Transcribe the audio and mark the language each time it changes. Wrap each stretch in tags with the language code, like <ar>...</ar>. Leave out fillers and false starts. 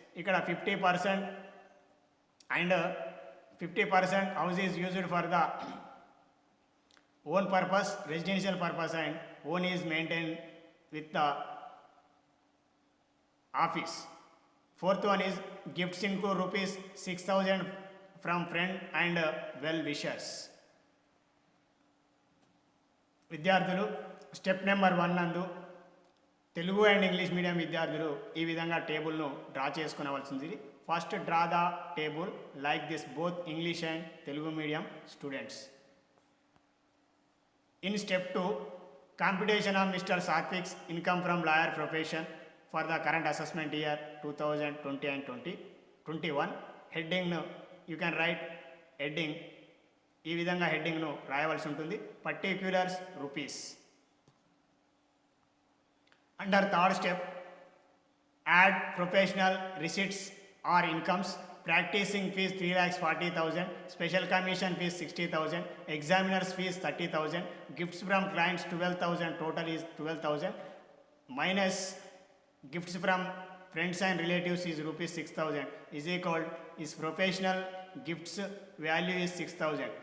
<te>ఇక్కడ</te> <en>50% and 50% house is used for the own purpose, residential purpose, and own is maintained with the office. Fourth one is gifts include rupees 6,000 from friend and well wishers.</en> <te>విద్యార్థులు step number 1 నందు Telugu and English medium విద్యార్థులు ఈ విధంగా టేబుల్ను draw చేసుకునవలసింది.</te> <en>First draw the table like this both English and Telugu medium students. In step 2, computation of Mr. Satvic's income from lawyer profession for the current assessment year 2020 and 2021. Heading you can write heading</en> <te>ఈ విధంగా హెడ్డింగ్ను రాయవలసి ఉంటుంది.</te> <en>Particulars rupees. Under third step add professional receipts or incomes. Practicing fees 3,40,000, special commission fees 60,000, examiners fees 30,000, gifts from clients 12,000, total is 12,000, minus gifts from friends and relatives is rupees 6,000 is equal is professional gifts value is 6,000.</en>